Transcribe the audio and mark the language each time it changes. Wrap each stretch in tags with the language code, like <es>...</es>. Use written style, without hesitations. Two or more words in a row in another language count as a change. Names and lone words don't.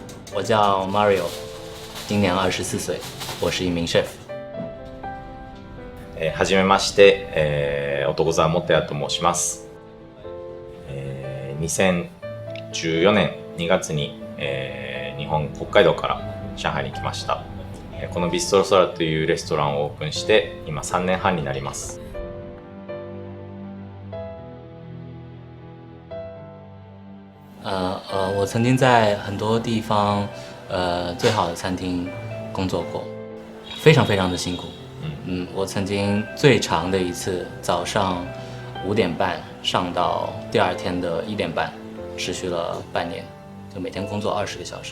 <zh>我叫 Mario， 今年24岁，我是一名 chef。</zh> <ja>はじめまして、男沢元也と申します。2014年2月に、日本北海道から上海に来ました。このビストロソラというレストランをオープンして今3年半になります。</ja> <zh>我曾经在很多地方，最好的餐厅工作过，非常非常的辛苦。我曾经最长的一次早上5点半上到第二天的1点半，持续了半年，就每天工作20个小时。</zh>